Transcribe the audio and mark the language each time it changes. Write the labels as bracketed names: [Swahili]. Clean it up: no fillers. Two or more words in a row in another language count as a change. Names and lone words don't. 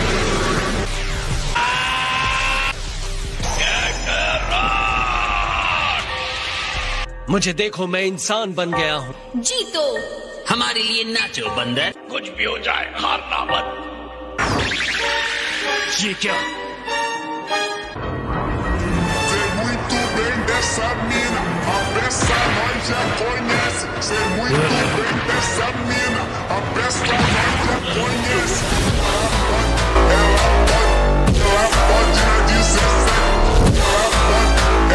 [Hindi] मुझे देखो, मैं इंसान बन गया हूँ। जीतो, हमारे लिए नाचो बंदर। कुछ भी हो जाए, हारना मत। ये क्या? [Portuguese] Muito bem dessa mina, a peça nós já conhece. Sei muito bem dessa mina, a peça nós já conhece. Ela pode na 17, ela pode.